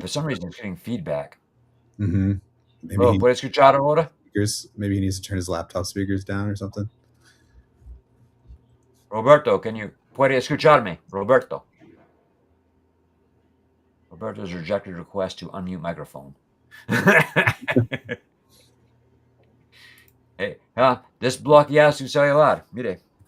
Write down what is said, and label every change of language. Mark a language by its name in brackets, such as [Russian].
[English] for some reason it's getting feedback. Mm-hmm. Maybe Oh, he [Spanish] ¿puedes escuchar ahora? [English] maybe he needs to turn his laptop speakers down or something. [Spanish] Roberto, puede escucharme? Roberto. [English] Roberto's rejected request to unmute microphone. [Spanish] Hey, desbloquea su celular. Mire.